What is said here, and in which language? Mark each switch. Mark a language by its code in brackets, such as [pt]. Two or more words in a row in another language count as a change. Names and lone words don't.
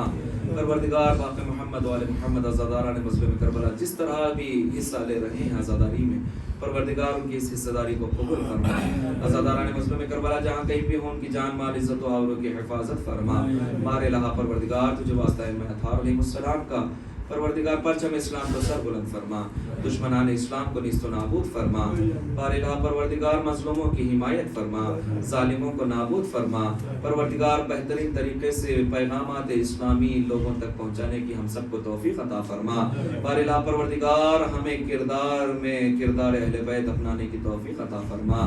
[ur] پروردگار باق محمد و آل محمد عزاداران مظلوم کربلا جس طرح بھی حصہ لے رہے ہیں عزاداری میں، پروردگار ان کی اس حصہ داری کو قبول فرما. عزاداران مظلوم کربلا جہاں کہیں بھی ہوں ان کی جان مال عزت و آبرو کی حفاظت فرما. بار الہ پروردگار تجھے واسطہ ائمہ اطہار [ar] علیہ السلام [ur] کا پروردگار پرچم اسلام کو سر بلند فرما، دشمنان اسلام کو نیست و نابود فرما. بار الہ پروردگار مظلوموں کی حمایت فرما، ظالموں کو نابود فرما. پروردگار بہترین طریقے سے پیغامات اسلامی لوگوں تک پہنچانے کی ہم سب کو توفیق عطا فرما. بار الہ پروردگار ہمیں کردار میں کردار اہل بیت اپنانے کی توفیق عطا فرما.